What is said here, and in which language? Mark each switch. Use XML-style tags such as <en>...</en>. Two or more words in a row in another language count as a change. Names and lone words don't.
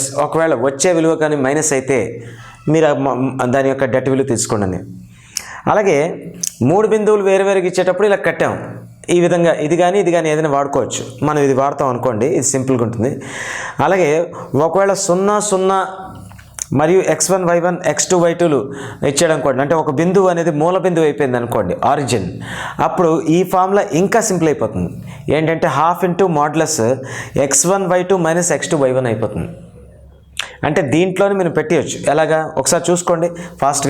<te>ఒకవేళ వచ్చే విలువ కానీ మైనస్ అయితే మీరు దాని యొక్క డెట్ విలువ తీసుకోండి. అలాగే 3 బిందువులు వేరువేరుగా ఇచ్చేటప్పుడు ఇలా కట్టాం. ఈ విధంగా ఇది కానీ ఏదైనా వాడుకోవచ్చు. మనం ఇది వాడతాం అనుకోండి, ఇది సింపుల్గా ఉంటుంది. అలాగే ఒకవేళ 0 0 మరియు x1 y1 x2 y2లు ఇచ్చాడు అనుకోండి, అంటే ఒక బిందువు అనేది మూల బిందువు అయిపోయింది అనుకోండి, ఆరిజిన్, అప్పుడు ఈ ఫార్ములా ఇంకా సింపుల్ అయిపోతుంది. ఏంటంటే ½</te> <en>into modulus</en> <te>x1 y2 మైనస్ x2 y1 అయిపోతుంది. అంటే దీంట్లోనే మీరు పెట్టవచ్చు. ఎలాగా ఒకసారి చూసుకోండి ఫాస్ట్గా.</te>